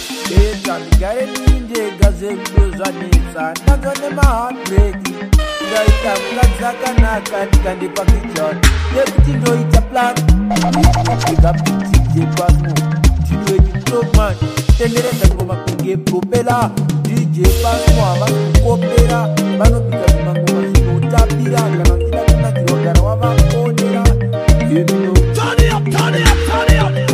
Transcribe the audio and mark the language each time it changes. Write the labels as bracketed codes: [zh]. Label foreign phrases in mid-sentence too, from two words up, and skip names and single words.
[sn] Eta, ndigare ndindega zvedu zvanetsa. Ndanzwa nemaheartbreak. Ndaita mukadzi akanaka, ndikandipa vision yekuti ndoita plan. [en] Big up [sn] D J Pasmo, ndinu wenyu [en] top man. [sn] Tenderedza ngoma kunge propela. D J Pasmo havasi kukopera, vanobika zvimangoma zvinotapira. Kana uchida kunakirwa, gara wavakondera. [en] Let me know. Turn it up, turn it up, turn it up.